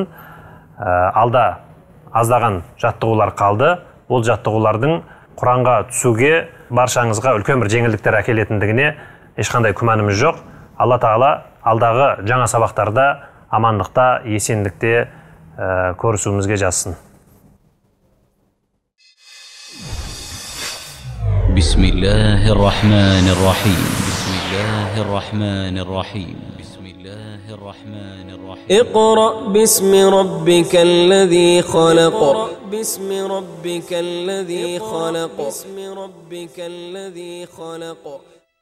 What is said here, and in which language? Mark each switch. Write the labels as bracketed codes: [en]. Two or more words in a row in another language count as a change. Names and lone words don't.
[kk] Алда аздаған жаттығулар қалды. Ол жаттығулардың Құранға түсуге баршаңызға үлкен бір жеңілдіктер әкелетіндігіне ешқандай күмәніміз жоқ. Алла Тағала алдағы жаңа сабақтарда амандықта, есендікте көрісуімізге жазсын. [ar] بسم الله الرحمن الرحيم. اقرأ باسم ربك الذي خلق باسم ربك الذي خلق